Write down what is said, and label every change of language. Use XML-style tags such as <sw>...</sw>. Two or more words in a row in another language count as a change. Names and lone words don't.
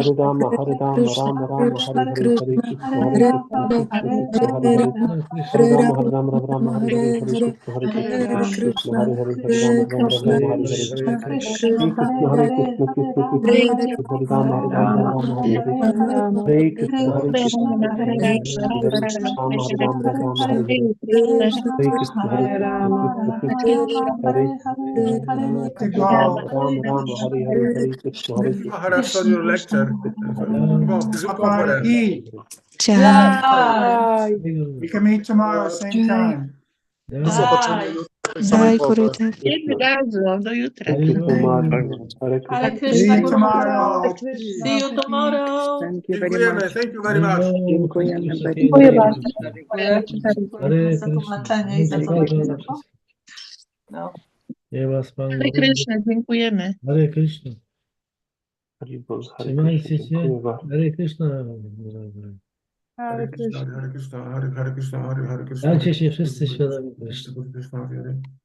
<sa>Hare Rama, Rama Rama, Hare Hare, Hare Krishna, Hare Krishna, Krishna Krishna, Hare Hare, Hare Rama, Rama Rama, Hare Hare, Hare Krishna, Hare Krishna, Krishna, Hare Hare, Hare Rama, Rama, Hare Hare, Hare Krishna, Hare Krishna, Krishna Krishna, Hare Rama, Rama, Hare Hare, Hare Krishna, Hare Krishna, Krishna Krishna, Hare Hare, Hare Rama, Rama, Hare Hare, Hare Krishna, Hare Krishna, Krishna Krishna, Hare</sa> <en>To</en> <sa>Rama,</sa> <en>go.</en> <sa>Rama, Hare Hare, Hare Krishna, Hare Krishna,</sa> <en>Maharaj on your lecture.</en> <sa>Krishna, Hare</sa> <en>Papa, Conference. eat.</en> <sa>Jai.</sa> <en>We can meet tomorrow, same time.</en> <pl>Do zobaczenia jutro o tej samej</pl> <sa>Jai</sa> <pl>porze.</pl> <sa>Gurudev.</sa> <en>Thank you so much.</en> <sa>Hare Hare Krishna.</sa> <en>See</en> <sa>Krishna</sa> <en>you</en> <sa>Guru</sa> <en>tomorrow. See you tomorrow. Thank you very</en> <pl>Dziękujemy.</pl> <en>much. Thank you very much.</en> <pl>Dziękujemy very Dziękuję</pl> <en>much.</en> <pl>bardzo. Dziękuję za tłumaczenie i za komentarz. No.</pl> <sa>Hare Krishna,</sa> <pl>dziękujemy.</pl> <sa>Hare Krishna. Haribol, Hare</sa> <pl>Trzymajcie</pl> <sa>Krishna.</sa> <pl>się. Dziękuję bardzo.</pl> <sa>Hare Krishna. Hare Krishna, Hare Krishna, Hare Krishna, Hare Krishna.</sa> <pl>Dajcie się wszyscy świadomi Krishna. Krishna, wiary.</pl>